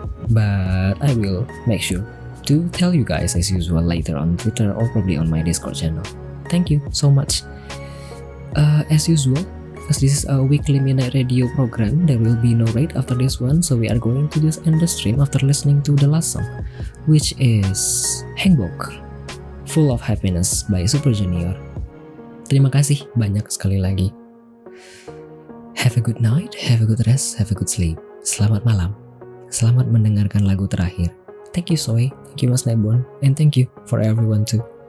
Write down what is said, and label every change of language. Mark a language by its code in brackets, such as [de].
[en] But I will make sure to tell you guys as usual later on Twitter or probably on my Discord channel. Thank you so much. As usual, because this is a weekly midnight radio program, there will be no raid after this one, so we are going to just end the stream after listening to the last song, which is Hangbok, Full of Happiness by Super Junior. [id] Terima kasih banyak sekali lagi. [en] Have a good night, have a good rest, have a good sleep. [id] Selamat malam. Selamat mendengarkan lagu terakhir. [en] Thank you Soy, thank you Mas Nebon, and thank you for everyone too.